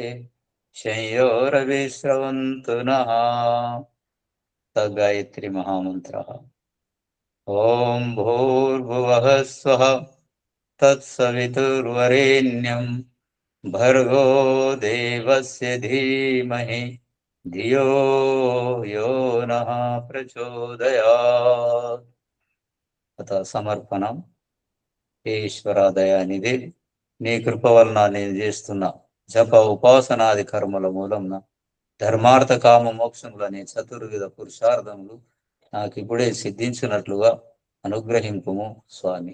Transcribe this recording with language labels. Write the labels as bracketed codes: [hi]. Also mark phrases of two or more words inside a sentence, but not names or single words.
[sa] शंयोरविश्रवन्तु नः गायत्री महामन्त्रः ॐ भूर्भुवः स्वः तत्सवितुर्वरेण्यं भर्गो देवस्य धीमहि धियो यो नः प्रचोदयात् अत समर्पणं. [te] ఈశ్వరాదయానిధి నీ కృప వలన నేను చేస్తున్న జప ఉపాసనాది కర్మల మూలంన ధర్మార్థ కామ మోక్షములని చతుర్విధ పురుషార్థములు నాకు ఇప్పుడే సిద్ధించినట్లుగా అనుగ్రహింపుము స్వామి.